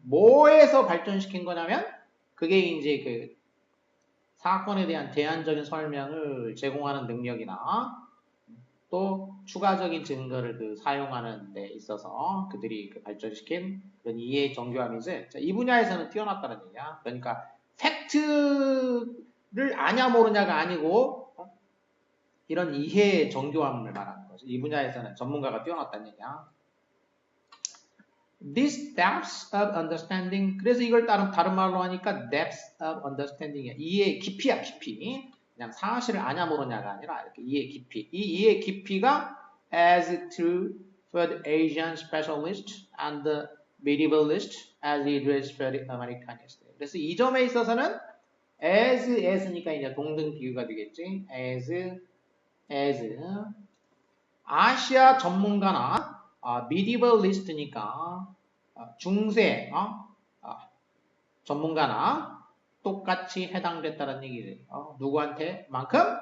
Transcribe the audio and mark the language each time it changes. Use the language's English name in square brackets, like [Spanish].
[Korean] 뭐에서 발전시킨 거냐면 그게 이제 그 사건에 대한 대안적인 설명을 제공하는 능력이나 또 추가적인 증거를 그 사용하는 데 있어서 그들이 그 발전시킨 그런 이해의 정교함이지. 자, 이 분야에서는 뛰어났다는 얘기야. 그러니까 팩트를 아냐 모르냐가 아니고 이런 이해의 정교함을 말하는 거죠. 이 분야에서는 전문가가 뛰어났다는 얘기야. [English] This depth of understanding. [Korean] 그래서 이걸 다른 말로 하니까 [English] depth of understanding [Korean] 이야. 이해의 깊이야, 깊이. 그냥 사실을 아냐 모르냐가 아니라 이렇게 이해의 깊이. 이 이해의 깊이가 [English] as true for the Asian specialist and the medievalist as it was for the Americanist. [Korean] 그래서 이 점에 있어서는 as니까 이제 동등 비유가 되겠지. as 아시아 전문가나 medievalist니까 중세 전문가나 똑같이 해당됐다는 얘기지. 누구한테? 만큼?